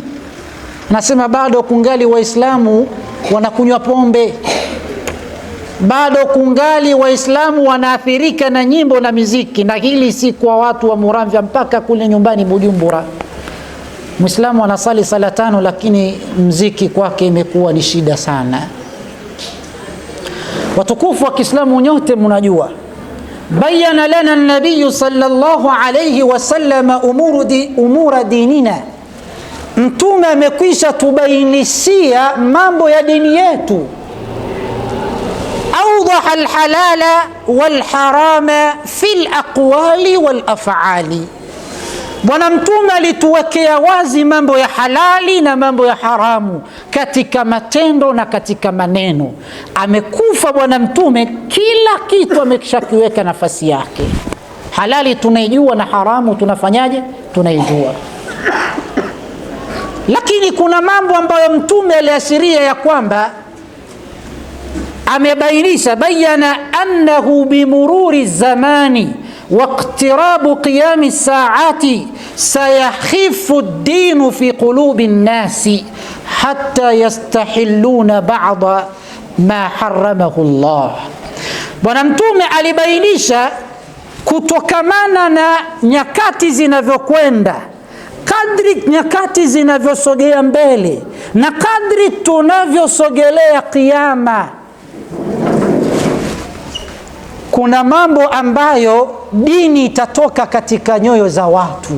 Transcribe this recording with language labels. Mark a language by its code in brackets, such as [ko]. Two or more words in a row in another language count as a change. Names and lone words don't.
[sw] Nasema bado kungali Waislamu wanakunywa pombe, bado kungali Waislamu wanaathirika na nyimbo na miziki, na hili si kwa watu wa Muramvya, mpaka kule nyumbani Bujumbura. Muislamu anasali sala 5 lakini mziki kwake imekuwa ni shida sana. Watukufu wa Kiislamu nyote mnajua, [ar] بين لنا النبي صلى الله عليه وسلم أمور ديننا. [sw] Mtume amekwisha tubainishia mambo ya dini yetu. [ar] أوضح الحلال والحرام في الأقوال والأفعال. [sw] Bwana Mtume alituwekea wazi mambo ya halali na mambo ya haramu katika matendo na katika maneno. Amekufa Bwana Mtume, kila kitu amekishakiweka nafasi yake. Halali tunaijua na haramu tunafanyaje? Tunaijua. Lakini kuna mambo ambayo Mtume aliashiria ya kwamba amebainisha, [ar] بين أنه بمرور الزمان واقتراب قيام الساعة سيخف الدين في قلوب الناس حتى يستحلوا بعد ما حرمه الله. [sw] Bwana Mtume alibainisha kutokamana na nyakati zinavyokwenda, kadri nyakati zinavyosogea mbele na kadri tunavyosogelea kiyama, kuna mambo ambayo dini itatoka katika nyoyo za watu.